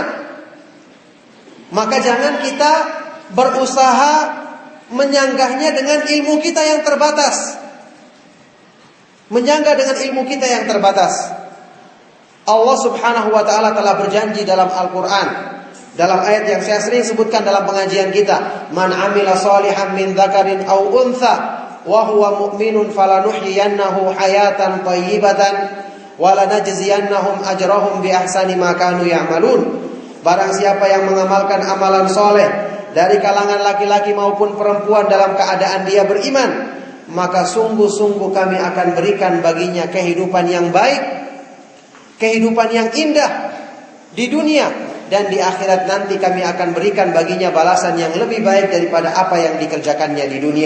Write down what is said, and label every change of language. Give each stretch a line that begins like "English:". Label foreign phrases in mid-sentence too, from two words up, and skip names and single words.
Indonesian: Maka jangan kita berusaha menyanggahnya dengan ilmu kita yang terbatas. Menyanggah dengan ilmu kita yang terbatas. Allah
Arabic: سبحانه وتعالى
Indonesian: telah berjanji dalam Al-Qur'an, dalam ayat yang saya sering sebutkan dalam pengajian kita,
Arabic: "من عمل صالحا من ذكر أو أنثى وهو مؤمن فلنحيينه حياة طيبة ولنجزينهم أجرهم بأحسن ما كانوا يعملون."
Indonesian: Barang siapa yang mengamalkan amalan soleh dari kalangan laki-laki maupun perempuan dalam keadaan dia beriman, maka sungguh-sungguh kami akan berikan baginya kehidupan yang baik, kehidupan yang indah di dunia, dan di akhirat nanti kami akan berikan baginya balasan yang lebih baik daripada apa yang dikerjakannya di dunia.